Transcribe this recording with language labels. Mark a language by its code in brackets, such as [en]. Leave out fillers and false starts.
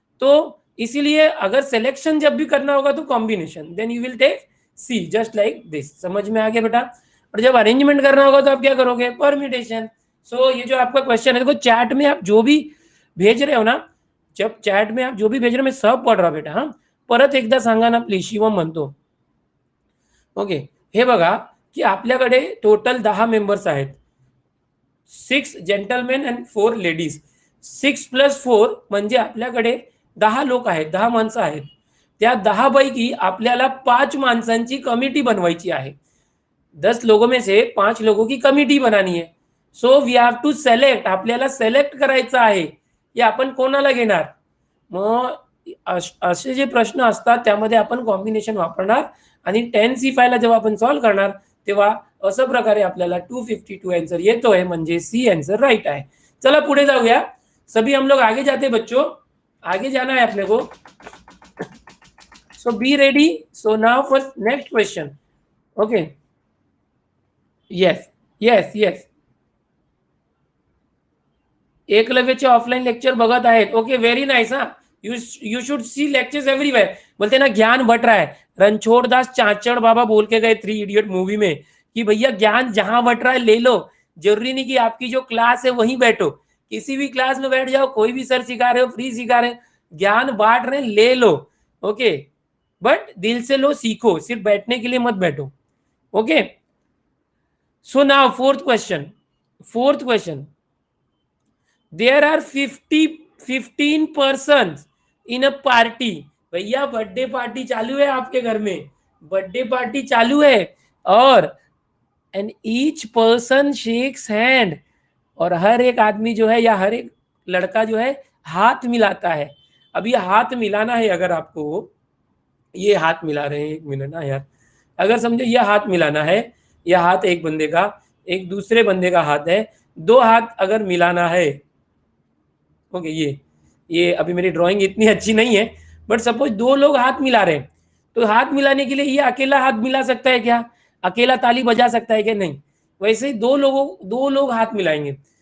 [hi] तो इसीलिए अगर सिलेक्शन जब भी करना होगा तो combination, [en] then you will take C, just like this, [hi] समझ में आ गया बेटा। और जब अरेंजमेंट करना होगा तो आप क्या करोगे, परम्यूटेशन। सो ये जो आपका क्वेश्चन है, देखो चैट में आप जो भी भेज रहे हो ना, जब चैट में आप जो भी भेज रहे हो मैं सब पढ़ रहा बेटा, हाँ [mr] परत एकदा सांगा ना प्लीज, शिवम म्हणतो। ओके, हे बघा की आपल्याकडे टोटल 10 मेंबर्स आहेत, 6 जेंटलमॅन अँड 4 लेडीज, 6 + 4 म्हणजे आपल्याकडे 10 लोक आहेत, 10 माणसं आहेत। त्या 10 पैकी आपल्याला 5 माणसांची कमिटी बनवायची आहे, [hi] 10 लोगों में से 5 लोगों की कमिटी बनानी है। [en] so we have to select, [mr] आपल्याला सेलेक्ट करायचं आहे, हे आपण कोणाला घेणार, मग असे जे प्रश्न असतात त्यामध्ये आपण कॉम्बिनेशन वापरणार, आणि 10C5 ला जेव्हा आपण सॉल्व करणार तेव्हा अशा प्रकारे आपल्याला 252 आंसर येतोय, म्हणजे सी आंसर राइट आहे। चला पुढे जाऊया, [hi] सभी हम लोग आगे जाते बच्चों, आगे जाना है अपने को। [en] So be ready, so now for next question. [mr] Okay, yes yes yes, एकलव्यचे offline lecture बघत आहेत, ओके व्हेरी नाइस। [hi] हा [en] You should see lectures everywhere. [hi] बोलते ना ज्ञान बट रहा है, रणछोड़ दास चाचड़ बाबा बोल के गए 3 इडियट मूवी में कि भैया ज्ञान जहां बट रहा है ले लो, जरूरी नहीं कि आपकी जो क्लास है वहीं बैठो, किसी भी क्लास में बैठ जाओ, कोई भी सर सिखा रहे हो, फ्री सिखा रहे, ज्ञान बांट रहे ले लो, ओके, बट दिल से लो, सीखो, सिर्फ बैठने के लिए मत बैठो, okay. [en] So now fourth question, there are 15 persons in a party। [hi] भैया बर्थडे पार्टी चालू है आपके घर में, बर्थडे पार्टी चालू है, और [en] and each person shakes hand, [hi] और हर एक आदमी जो है या हर एक लड़का जो है हाथ मिलाता है। अब ये हाथ मिलाना है, अगर आपको ये हाथ मिला रहे हैं, एक मिनट ना यार, अगर समझो ये हाथ मिलाना है, यह हाथ एक बंदे का, एक दूसरे बंदे का हाथ है, 2 हाथ अगर मिलाना है, ओके, ये अभी मेरी ड्राइंग इतनी अच्छी नहीं है, बट सपोज 2 लोग हाथ मिला रहे हैं, तो हाथ मिलाने के लिए ये अकेला हाथ मिला सकता है क्या, अकेला ताली बजा सकता है क्या, नहीं, वैसे ही 2 लोग हाथ मिलाएंगे।